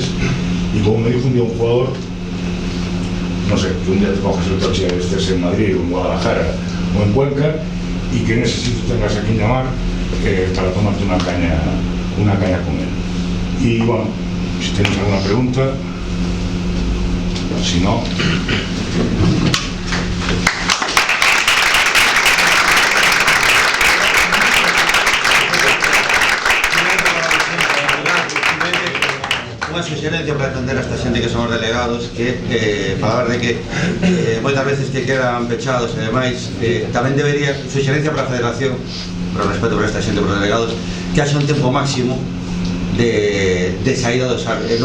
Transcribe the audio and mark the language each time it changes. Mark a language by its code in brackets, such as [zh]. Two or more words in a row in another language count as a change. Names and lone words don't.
[es] Y como me dijo un día un jugador, no sé, que un día te coges el coche y estés en Madrid o en Guadalajara o en Cuenca, y que en ese sitio tengas a quien llamar para tomarte una caña con él. Y bueno, si tenéis alguna pregunta, si no... [gl] Unha suxerencia para atender a esta xente que son os delegados, que para hablar de que moitas veces que quedan pechados e demais, tamén debería, suxerencia para a Federación, para o respeto para esta xente, para os delegados, que haxa un tempo máximo de saída dos árbitros.